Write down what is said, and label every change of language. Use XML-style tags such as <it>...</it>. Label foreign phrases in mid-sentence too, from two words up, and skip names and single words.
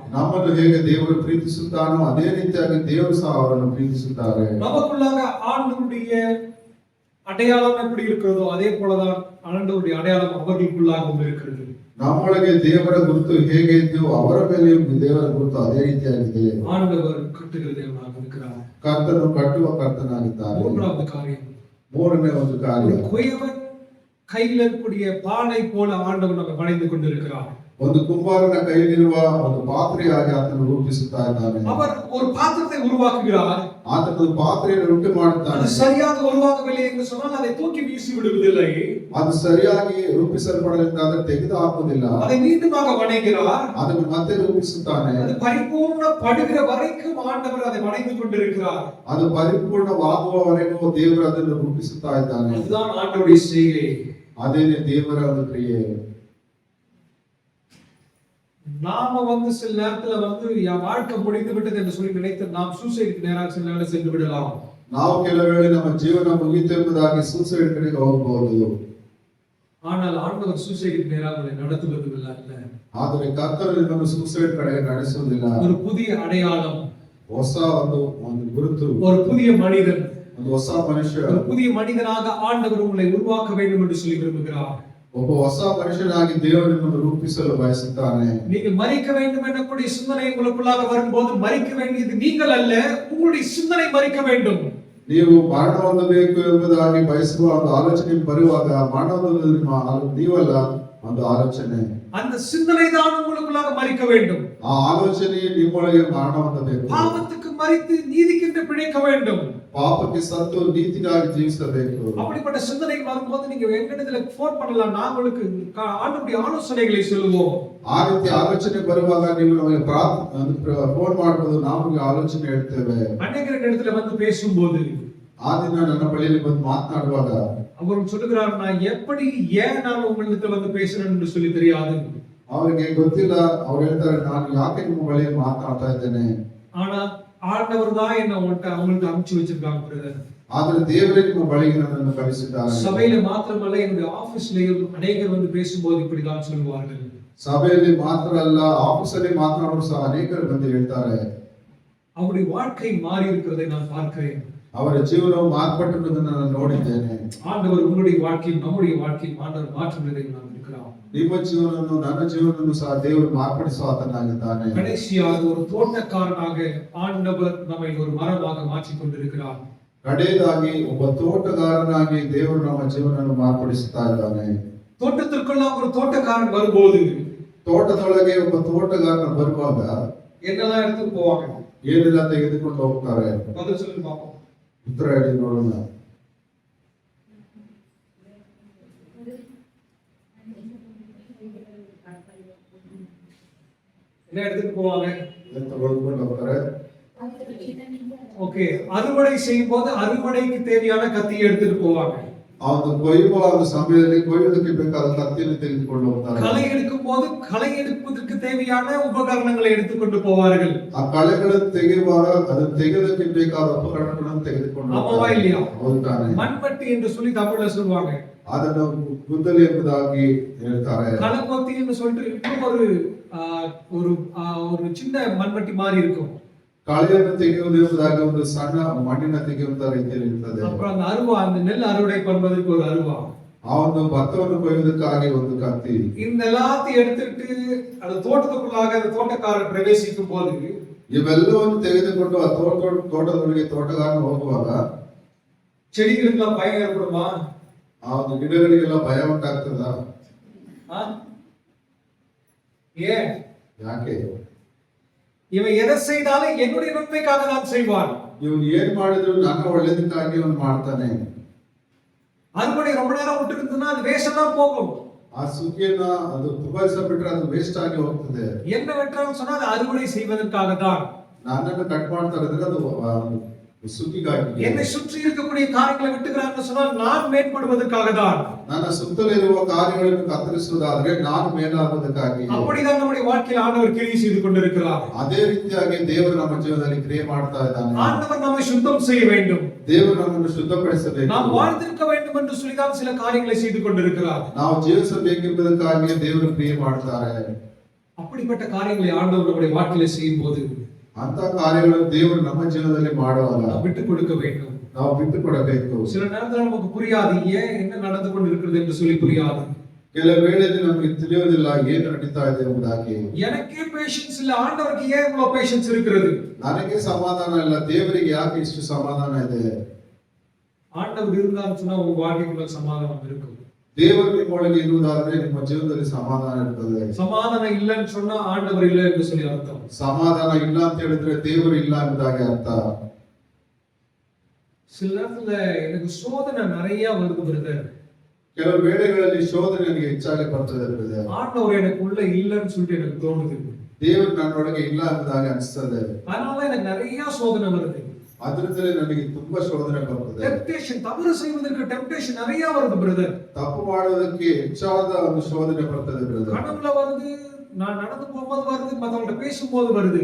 <kn>ನಮ್ಮನ್ನು ಹೇಗೆ ದೇವರು ಪ್ರೀತಿಸುತ್ತಾನೋ ಅದೇ ರೀತಿಯಾಗಿ ದೇವರು ಸಹ ಅವರನ್ನು ಪ್ರೀತಿಸುತ್ತಾರೆ.</kn> <ta>நமக்குள்ளாக ஆண்டவருடைய அடையாளம் எப்படி இருக்கிறதோ அதே போலதான் ஆண்டவருடைய அடையாளம் அவர்களுக்குள்ளாகவும் இருக்கிறது.</ta> <kn>ನಮ್ಮೊಳಗೆ ದೇವರ ಗುರುತು ಹೇಗೆ ಇದೆಯೋ ಅವರ ಮೇಲೆಯೂ ದೇವರ ಗುರುತು ಅದೇ ರೀತಿಯಾಗಿದೆ.</kn> <ta>ஆண்டவர் கட்டுகிற தேவனாக இருக்கிறார்.</ta> <kn>ಕರ್ತನು ಕಟ್ಟುವ ಕರ್ತನಾಗಿದ್ದಾರೆ.</kn> <ta>மூன்றாவது காரியம்,</ta> <kn>ಮೂರನೇ ಒಂದು ಕಾರ್ಯ,</kn> <ta>குயவன் கையில் இருக்கக்கூடிய பானை போல ஆண்டவர் நம்மை வணைந்து கொண்டிருக்கிறார்.</ta> <kn>ಒಂದು ಕುಂಬಾರನ ಕೈಯಲ್ಲಿರುವ ಒಂದು ಪಾತ್ರೆಯಾಗಿ ಆತನು ರೂಪಿಸುತ್ತಾ ಇದ್ದಾನೆ.</kn> <ta>அவர் ஒரு பாத்திரத்தை உருவாக்குகிறார்.</ta> <kn>ಆತನು ಪಾತ್ರೆಯನ್ನು ಉಂಟು ಮಾಡುತ್ತಾನೆ.</kn> <ta>அது சரியாக உருவாக்கவில்லை என்று சொன்னால் அதை தூக்கி வீசி விடுவதில்லை.</ta> <kn>ಅದು ಸರಿಯಾಗಿ ರೂಪಿಸಲ್ಪಡಲಿಲ್ಲ ಅಂದ್ರೆ ತೆಗೆದು ಹಾಕುವುದಿಲ್ಲ.</kn> <ta>அதை மீண்டுமாக வணைகிறார்.</ta> <kn>ಅದನ್ನು ಮತ್ತೆ ರೂಪಿಸುತ್ತಾನೆ.</kn> <ta>அது பரிபூர்ண படுகிற வரைக்கும் ஆண்டவர் அதை வணைந்து கொண்டிருக்கிறார்.</ta> <kn>ಅದು ಪರಿಪೂರ್ಣವಾಗುವವರೆಗೂ ದೇವರು ಅದನ್ನು ರೂಪಿಸುತ್ತಾ ಇದ್ದಾನೆ.</kn> <ta>அதுதான் ஆண்டவருடைய செய்கை.</ta> <kn>ಅದೇನೆ ದೇವರ ಒಂದು ಕ್ರಿಯೆ.</kn> <ta>நாம சில நேரத்துல என் வாழ்க்கை முடிந்து விட்டது என்று சொல்லி நினைத்து நாம் சூசைடுக்கு நேராக சில நேரம் சென்று விடலாம்.</ta> <kn>ನಾವು ಕೆಲವು ವೇಳೆ ನಮ್ಮ ಜೀವನ ಮುಗಿಯಿತು ಎಂಬುದಾಗಿ ಸೂಸೈಡ್ ಕಡೆಗೆ ಹೋಗಬಹುದು.</kn> <ta>ஆனால் ஆண்டவர் சூசைடுக்கு நேராக நடத்துவதில்லை.</ta> <kn>ಆದರೆ ಕರ್ತನು ನಿಮ್ಮನ್ನು ಸೂಸೈಡ್ ಕಡೆಗೆ ನಡೆಸುವುದಿಲ್ಲ.</kn> <ta>ஒரு புதிய அடையாளம்,</ta> <kn>ಹೊಸ ಒಂದು ಗುರುತು,</kn> <ta>ஒரு புதிய மனிதன்,</ta> <kn>ಒಂದು ಹೊಸ ಮನುಷ್ಯ,</kn> <ta>ஒரு புதிய மனிதனாக ஆண்டவர் உங்களை உருவாக்க வேண்டும் என்று சொல்லி விரும்புகிறார்.</ta> <kn>ಒಬ್ಬ ಹೊಸ ಮನುಷ್ಯನಾಗಿ ದೇವರು ನಿಮ್ಮನ್ನು ರೂಪಿಸಲು ಬಯಸುತ್ತಾನೆ.</kn> <ta>நீங்கள் மரிக்க வேண்டும் என்னக்கூடிய சிந்தனை உங்களுக்குள்ளாக வரும்போது மரிக்க வேண்டியது நீங்கள் அல்ல, உங்களுடைய சிந்தனை மரிக்க வேண்டும்.</ta> <kn>ನೀವು ಮರಣ ಹೊಂದಬೇಕು ಎಂಬುದಾಗಿ ಬಯಸುವ ಒಂದು ಆಲೋಚನೆ ಬರುವಾಗ ಮರಣ ಹೊಂದುವುದು ನೀವಲ್ಲ, ಒಂದು ಆಲೋಚನೆ,</kn> <ta>அந்த சிந்தனை தான் உங்களுக்குள்ளாக மரிக்க வேண்டும்.</ta> <kn>ಆ ಆಲೋಚನೆ ನಿಮ್ಮೊಳಗೆ ಮರಣ ಹೊಂದಬೇಕು.</kn> <ta>பாவத்துக்கு மரித்து நீதிக்கென்று பிழைக்க வேண்டும்.</ta> <kn>ಪಾಪಕ್ಕೆ ಸತ್ತು ನೀತಿಗಾಗಿ ಜೀವಿಸಬೇಕು.</kn> <ta>அப்படிப்பட்ட சிந்தனைகள் வரும்போது நீங்க எங்களிடத்துல ஃபோன் பண்ணலாம், நான் உங்களுக்கு ஆண்டவருடைய ஆலோசனைகளை சொல்லுவோம்.</ta> <kn>ಆ ರೀತಿ ಆಲೋಚನೆ ಬರುವಾಗ ನೀವು ನಮಗೆ ಫೋನ್ ಮಾಡಬಹುದು, ನಾವು ನಿಮಗೆ ಆಲೋಚನೆ ಹೇಳ್ತೇವೆ.</kn> <ta>அநேகர் இடத்துல பேசும்போது</ta> <kn>ಆ ದಿನ ನನ್ನ ಬಳಿಯಲ್ಲಿ ಬಂದು ಮಾತನಾಡುವಾಗ</kn> <ta>அவர் சொல்லுகிறார், நான் எப்படி ஏன் நான் உங்களிடத்துல பேசுறேன் என்று சொல்லி தெரியாது.</ta> <kn>ಅವರಿಗೆ ಗೊತ್ತಿಲ್ಲ. ಅವ್ರು ಹೇಳ್ತಾರೆ, ನಾನು ಯಾಕೆ ನಿಮ್ಮ ಬಳಿಯಲ್ಲಿ ಮಾತನಾಡ್ತಾ ಇದ್ದೇನೆ.</kn> <ta>ஆனா ஆண்டவர் தான் என்ன அவங்கள்ட்ட அனுப்பிச்சு வச்சிருக்காங்க பிரதர்.</ta> <kn>ಆದ್ರೆ ದೇವರೇ ನಿಮ್ಮ ಬಳಿಗೆ ನನ್ನನ್ನು ಕಳಿಸಿದ್ದಾರೆ.</kn> <ta>சபையில மாத்திரமல்ல, என்னுடைய ஆபீஸ்லயும் அநேகர் பேசும்போது இப்படிதான் சொல்லுவார்கள்.</ta> <kn>ಸಭೆಯಲ್ಲಿ ಮಾತ್ರ ಅಲ್ಲ, ಆಫೀಸಲ್ಲಿ ಮಾತನಾಡೋರು ಸಹ ಅನೇಕರು ಬಂದು ಹೇಳ್ತಾರೆ.</kn> <ta>அவருடைய வாழ்க்கை மாறி இருக்கிறதை நான் பார்க்கிறேன்.</ta> <kn>ಅವರ ಜೀವನವು ಮಾರ್ಪಟ್ಟಿರುವುದನ್ನು ನಾನು ನೋಡಿದ್ದೇನೆ.</kn> <ta>ஆண்டவர் உங்களுடைய வாழ்க்கையும் நம்முடைய வாழ்க்கையும் ஆண்டவர் மாற்றுவதை நாம் இருக்கிறோம்.</ta> <kn>ನಿಮ್ಮ ಜೀವನವನ್ನು ನನ್ನ ಜೀವನವನ್ನು ಸಹ ದೇವರು ಮಾರ್ಪಡಿಸುವ ಆತನಾಗಿದ್ದಾನೆ.</kn> <ta>கடைசியாக ஒரு தோட்டக்காரனாக ஆண்டவர் நம்மை ஒரு மரமாக மாற்றிக் கொண்டிருக்கிறார்.</ta> <kn>ಕಡೆಯದಾಗಿ ಒಬ್ಬ ತೋಟಗಾರನಾಗಿ ದೇವರು ನಮ್ಮ ಜೀವನವನ್ನು ಮಾರ್ಪಡಿಸುತ್ತಾ ಇದ್ದಾನೆ.</kn> <ta>தோட்டத்திற்குள்ள ஒரு தோட்டக்காரன் வரும்போது</ta> <kn>ತೋಟದೊಳಗೆ ಒಬ್ಬ ತೋಟಗಾರನ ಬರುವಾಗ</kn> <ta>என்னெல்லாம் எடுத்துட்டு போவாங்க?</ta> <kn>ಏನೆಲ್ಲ ತೆಗೆದುಕೊಂಡು ಹೋಗ್ತಾರೆ?</kn> <ta>பதில் சொல்லி பார்ப்போம்.</ta> <kn>ಉತ್ತರ ಹೇಳಿ ನೋಡೋಣ.</kn> <ta>என்ன எடுத்துட்டு போவாங்க?</ta> <kn>ತೆಗೆದುಕೊಂಡು ಹೋಗ್ತಾರೆ.</kn> <ta>ஓகே, அறுவடை செய்யும் போது அறுவடைக்கு தேவையான கத்தியை எடுத்துட்டு போவாங்க.</ta> <kn>ಅವನು ಕೊಯ್ಯುವ ಸಮಯದಲ್ಲಿ ಕೊಯ್ಯೋದಕ್ಕೆ ಬೇಕಾದ ಕತ್ತಿಯನ್ನು ತೆಗೆದುಕೊಂಡು ಹೋಗ್ತಾರೆ.</kn> <ta>களை எடுக்கும் போது களை எடுப்பதற்கு தேவையான உபகரணங்களை எடுத்துக்கொண்டு போவார்கள்.</ta> <kn>ಆ ಕಳೆಗಳನ್ನು ತೆಗೆಯುವಾಗ ಅದನ್ನು ತೆಗೆಯೋದಕ್ಕೆ ಬೇಕಾದ ಉಪಕರಣಗಳನ್ನು ತೆಗೆದುಕೊಂಡು</kn> <ta>ஆமாவா இல்லையா?</ta> <kn>ಹೋಗ್ತಾನೆ.</kn> <ta>மண்வெட்டி என்று சொல்லி தமிழ்ல சொல்லுவாங்க.</ta> <kn>ಅದನ್ನು ಗುದ್ದಲಿ ಎಂಬುದಾಗಿ ಹೇಳ್ತಾರೆ.</kn> <ta>களப்பத்தி என்று சொல்லிட்டு இன்னும் ஒரு சின்ன மண்வெட்டி மாதிரி இருக்கும்.</ta> <kn>ಕಳೆಯನ್ನು ತೆಗೆಯುವುದು ಎಂಬುದಾಗಿ ಒಂದು ಸಣ್ಣ ಮಣ್ಣಿನ ತೆಗೆಯುವಂತ ರೀತಿಯಲ್ಲಿ ಇರ್ತದೆ.</kn> <ta>அப்புறம் அந்த அருவா, அந்த நெல் அறுவடை பண்ணுவதற்கு ஒரு அருவா.</ta> <kn>ಆ ಒಂದು ಭತ್ತವನ್ನು ಕೊಯ್ಯುವುದಕ್ಕಾಗಿ ಒಂದು ಕತ್ತಿ.</kn> <ta>இந்த எல்லாத்தையும் எடுத்துட்டு அந்த தோட்டத்துக்குள்ளாக அந்த ತೋಟக்காரர் பிரவேசிக்கும் போது</ta> <kn>ಇವೆಲ್ಲವನ್ನು ತೆಗೆದುಕೊಂಡು ಆ ತೋಟದೊಳಗೆ ತೋಟಗಾರನು ಹೋಗುವಾಗ</kn> <ta>செடிகளுக்கெல்லாம் பயம் ஏற்படுமா?</ta> <kn>ಆ ಒಂದು ಗಿಡಗಳಿಗೆಲ್ಲ ಭಯ ಉಂಟಾಗ್ತದ?</kn> <ta>ஏன்?</ta> <kn>ಯಾಕೆ?</kn> <ta>இவன் எதை செய்தாலும் என்னுடைய நன்மைக்காக தான் செய்வான்.</ta> <kn>ಇವನು ಏನ್ ಮಾಡಿದ್ರು ನನ್ನ ಒಳ್ಳೇದಕ್ಕಾಗಿ ಅವನು ಮಾಡ್ತಾನೆ.</kn> <ta>அறுவடை ரொம்ப நேரம் விட்டு இருந்ததுன்னா அது வேஸ்டா தான் போகும்.</ta> <kn>ಆ ಸುಗ್ಗಿಯನ್ನ ಅದು ತುಂಬಾ ದಿವಸ ಬಿಟ್ರೆ ಅದು ವೇಸ್ಟ್ ಆಗಿ ಹೋಗ್ತದೆ.</kn> <ta>என்ன வெட்டுறான்னு சொன்னா அது அறுவடை செய்வதற்காக தான்.</ta> <kn>ನನ್ನನ್ನು ಕಟ್ ಮಾಡ್ತಾ ಇದ್ರೆ ಅದು ಸುಗ್ಗಿಗಾಗಿ.</kn> <ta>என்னை சுற்றி இருக்கக்கூடிய காரியங்களை வெட்டுகிறான்னு சொன்னால் நான் மேம்படுவதற்காக தான்.</ta> <kn>ನನ್ನ ಸುತ್ತಲಿರುವ ಕಾರ್ಯಗಳನ್ನು ಕತ್ತರಿಸುವುದಾದ್ರೆ ನಾನು ಮೇಲಾಗುವುದಕ್ಕಾಗಿ.</kn> <ta>அப்படிதான் நம்முடைய வாழ்க்கையில் ஆண்டவர் கிரியை செய்து கொண்டிருக்கிறார்.</ta> <kn>ಅದೇ ರೀತಿಯಾಗಿ ದೇವರು ನಮ್ಮ ಜೀವನದಲ್ಲಿ ಕ್ರಿಯೆ ಮಾಡ್ತಾ ಇದ್ದಾನೆ.</kn> <ta>ஆண்டவர் நம்மை சுத்தம் செய்ய வேண்டும்.</ta> <kn>ದೇವರು ನಮ್ಮನ್ನು ಶುದ್ಧಪಡಿಸಬೇಕು.</kn> <ta>நாம் வாழ்ந்திருக்க வேண்டும் என்று சொல்லிதான் சில காரியங்களை செய்து கொண்டிருக்கிறார்.</ta> <kn>ನಾವು ಜೀವಿಸಬೇಕೆಂಬುದಕ್ಕಾಗಿ ದೇವರು ಕ್ರಿಯೆ ಮಾಡ್ತಾರೆ.</kn> <ta>அப்படிப்பட்ட காரியங்களை ஆண்டவர் நம்முடைய வாழ்க்கையில செய்யும் போது</ta> <kn>ಅಂತ ಕಾರ್ಯಗಳನ್ನು ದೇವರು ನಮ್ಮ ಜೀವನದಲ್ಲಿ ಮಾಡುವಲ್ಲ.</kn> <ta>விட்டு கொடுக்க வேண்டும்.</ta> <kn>ನಾವು ಬಿಟ್ಟು ಕೊಡಬೇಕು.</kn> <ta>சில நேரத்துல நமக்கு புரியாது ஏன் என்ன நடந்து கொண்டிருக்கிறது என்று சொல்லி புரியாது.</ta> <kn>ಕೆಲವು ವೇಳೆಯಲ್ಲಿ ನಮಗೆ ತಿಳಿಯೋದಿಲ್ಲ ಏನು ನಡೀತಾ ಇದೆ ಎಂಬುದಾಗಿ.</kn> <ta>எனக்கே பேஷன்ஸ் இல்ல, ஆண்டவருக்கு ஏன் இவ்வளவு பேஷன்ஸ் இருக்கிறது?</ta> <kn>ನನಗೆ ಸಮಾಧಾನ ಇಲ್ಲ, ದೇವರಿಗೆ ಯಾಕೆ ಇಷ್ಟು ಸಮಾಧಾನ ಇದೆ?</kn> <ta>ஆண்டவர் இருந்தான்னு சொன்னா உங்க வாழ்க்கைக்குள்ள சமாதானம் இருக்கும்.</ta> <kn>ದೇವರು ನಿಮ್ಮೊಳಗೆ ಇರುವುದಾದ್ರೆ ನಿಮ್ಮ ಜೀವನದಲ್ಲಿ ಸಮಾಧಾನ ಇರ್ತದೆ.</kn> <ta>சமாதானம் இல்லைன்னு சொன்னா ஆண்டவர் இல்லை என்று சொல்லி அர்த்தம்.</ta> <kn>ಸಮಾಧಾನ ಇಲ್ಲ ಅಂತ ಹೇಳಿದ್ರೆ ದೇವರು ಇಲ್ಲ ಎಂಬುದಾಗಿ ಅರ್ಥ.</kn> <ta>சில நேரத்துல எனக்கு சோதனை நிறைய வருது பிரதர்.</ta> <kn>ಕೆಲವು ವೇಳೆಗಳಲ್ಲಿ ಶೋಧನೆ ನನಗೆ ಹೆಚ್ಚಾಗಿ ಬರ್ತದೆ ಬ್ರದರ್.</kn> <ta>ஆண்டவர் எனக்குள்ள இல்லைன்னு சொல்லிட்டு எனக்கு தோணுது.</ta> <kn>ದೇವರು ನನ್ನೊಳಗೆ ಇಲ್ಲ ಎಂಬುದಾಗಿ ಅನಿಸ್ತದೆ.</kn> <ta>அதனால எனக்கு நிறைய சோதனை வருது.</ta> <kn>ಅದರಿಂದಲೇ ನನಗೆ ತುಂಬಾ ಶೋಧನೆ ಬರ್ತದೆ.</kn> <ta>டெம்ப்டேஷன், தவறு செய்வதற்கு டெம்ப்டேஷன் நிறைய வருது பிரதர்.</ta> <kn>ತಪ್ಪು ಮಾಡೋದಕ್ಕೆ ಹೆಚ್ಚಾದ ಒಂದು ಶೋಧನೆ ಬರ್ತದೆ ಬ್ರದರ್.</kn> <ta>கனவுல வருது, நான் நடந்து போகும்போது வருது, மத்தவங்கள்ட்ட பேசும்போது வருது.</ta>